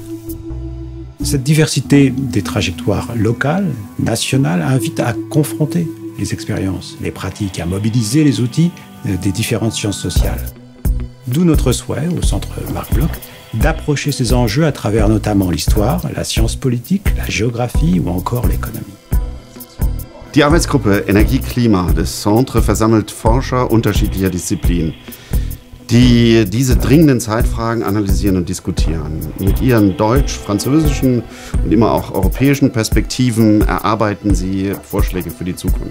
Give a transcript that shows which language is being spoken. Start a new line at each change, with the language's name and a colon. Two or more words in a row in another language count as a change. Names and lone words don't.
French: Cette diversité des trajectoires locales, nationales, invite à confronter les expériences, les pratiques, à mobiliser les outils des différentes sciences sociales. D'où notre souhait, au Centre Marc Bloch, d'approcher ces enjeux à travers notamment l'histoire, la science politique, la géographie ou encore l'économie.
German: Die Arbeitsgruppe Energie-Klima des Centre versammelt Forscher unterschiedlicher Disziplinen, die diese dringenden Zeitfragen analysieren und diskutieren. Mit ihren deutsch-, französischen und immer auch europäischen Perspektiven erarbeiten sie Vorschläge für die Zukunft.